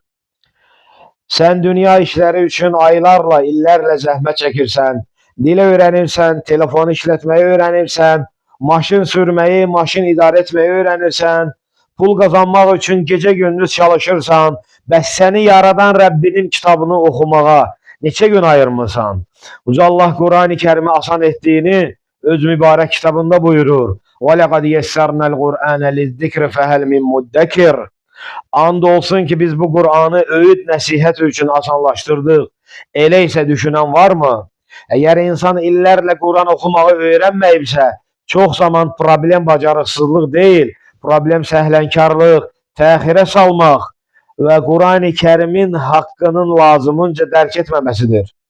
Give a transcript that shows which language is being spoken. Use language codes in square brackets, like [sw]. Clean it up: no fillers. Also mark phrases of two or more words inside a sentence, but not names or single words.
[az] Sən dünya işləri üçün aylarla, illərlə zəhmət çəkirsən, dil öğrenirsən, telefon işletmeyi öğrenirsən, maşın sürmeyi, maşın idarə etmeyi öğrenirsən, pul kazanmaq üçün gecə gündüz çalışırsan, bəs səni yaradan Rəbbinin kitabını oxumağa neçə gün ayırmırsan? Uca Allah Qur'an-ı Kərimi asan etdiyini öz mübarək kitabında buyurur. [ar] وَلَقَدْ يَسَّرْنَا الْقُرْآنَ لِلذِّكْرِ فَهَلْ مِنْ مُدَّكِرٍ. [az] And olsun ki biz bu Qur'anı öğüt nəsihət üçün asanlaşdırdıq. Elə isə düşünən var mı? Eğer insan illərlə Quran oxumağı öyrənməyibsə, çox zaman problem bacarıqsızlıq deyil, problem səhlənkarlıq, təxirə salmaq və Quran-ı Kərimin haqqının lazımınca dərk etməməsidir.